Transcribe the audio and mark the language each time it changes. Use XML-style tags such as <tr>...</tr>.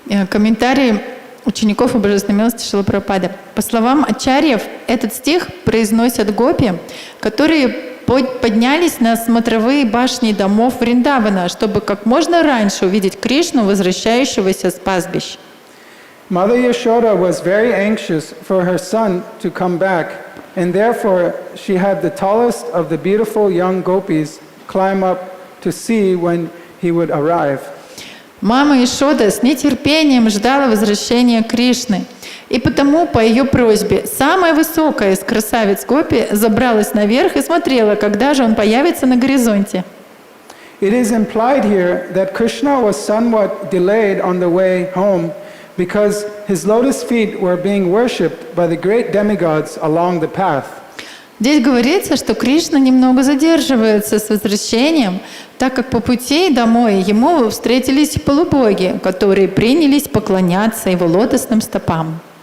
<ru>Комментарий учеников у Божественной милости Шрилы Прабхупады. По словам ачарьев, этот стих произносят гопи, которые поднялись на смотровые башни домов Вриндавана, чтобы как можно раньше увидеть Кришну, возвращающегося с пастбищ.</ru> <en>Mother Yashoda was very anxious for her son to come back, and therefore she had the tallest of the beautiful young gopis climb up to see when he would arrive.</en> <ru>Мама Яшода с нетерпением ждала возвращения Кришны. И потому, по ее просьбе, самая высокая из красавиц гопи забралась наверх и смотрела, когда же он появится на горизонте.</ru> <en>It is implied here that Krishna was somewhat delayed on the way home because his lotus feet were being worshipped by the great demigods along the path.</en> <ru>Здесь говорится, что Кришна немного задерживается с возвращением, так как по пути домой ему встретились полубоги, которые принялись поклоняться его лотосным стопам.</ru>